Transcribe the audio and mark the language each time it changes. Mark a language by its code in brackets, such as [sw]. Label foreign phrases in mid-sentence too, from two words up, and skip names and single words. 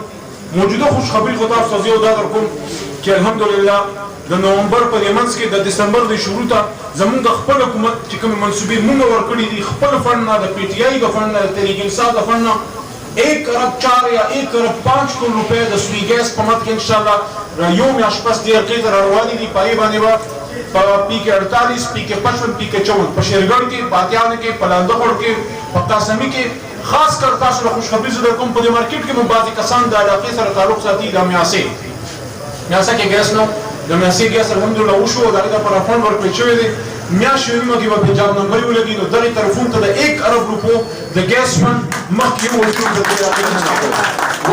[ps] موجوده خوشخبري خو تاسو ته زه یو دا درکوم چې الحمدلله د نومبر په دې منځ کې د دسمبر د شروع ته زموږ د خپل حکومت چې کومې منصوبې مونږ ورکړي دي، خپل فنډ نه، د پی ټي آی د فنډ نه، د تحریک انصاف د فنډ نه 1 ارب 4 یا 1 ارب 5 کروڑ روپۍ د سوی ګیس په مد کې انشاءالله یو میاشت پس دې حقیقت را روانې دي. په هغې باندې به پی کے 48 پی کے 55 پی کے 54 په شیرګل کې، باتیان کې، په لاندخوړ کې، په قاسمي کې خاص کر تاسو له خوشخبري زه درکوم. په دې مارکیټ کې مو بعضې کسان د علاقې سره تعلق ساتي. د میاسې کې ګیس نه، د میاسې ګیس الحمدلله وشو او د هغې دپاره فنډ ورکړل شوی دی. میاشت یو نیمه کې به پنجاب نمبرې ولګي نو دغې طرفونو ته د 1 ارب روپو د ګیس فنډ مخکې یې ورکړو د دې علاقې نه.